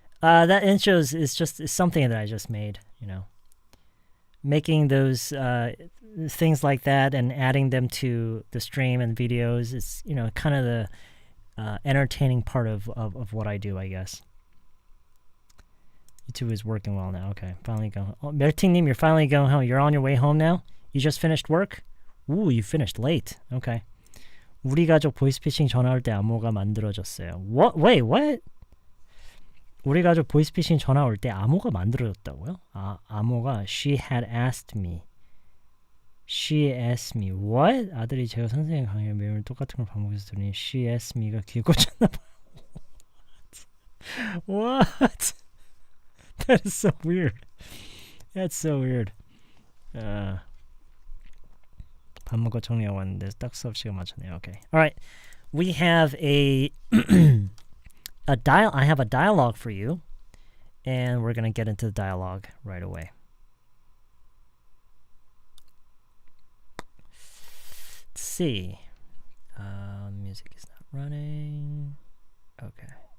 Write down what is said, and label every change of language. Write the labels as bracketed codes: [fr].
[en] That intro is just something that I just made. Making those things like that and adding them to the stream and videos. It's kind of the entertaining part of what I do, I guess. YouTube is working well now. Okay, finally going. Oh, Merting님, you're finally going home. You're on your way home now? You just finished work? Ooh, you finished late. Okay. [ko] 우리 가족 보이스피싱 전화 올 때 암호가 만들어졌어요. [en] What? Wait, what? [ko] 우리 가족 보이스피싱 전화 올 때 암호가 만들어졌다고요? 암호가 [en] she had asked me. She asked me. What? [ko] 아들이 제가 선생님 강의 매일 똑같은 걸 반복해서 들으니 [en] she asked me [ko] 가 귀에 꽂혔나 봐요. [en] What? That is so weird. That's so weird. [ko] 밥 먹고 정리하고 왔는데 딱 수업 시간 맞췄네요. [en] Okay. All right. We have I have a dialogue for you, and we're going to get into the dialogue right away. Let's see. Music is not running. Okay.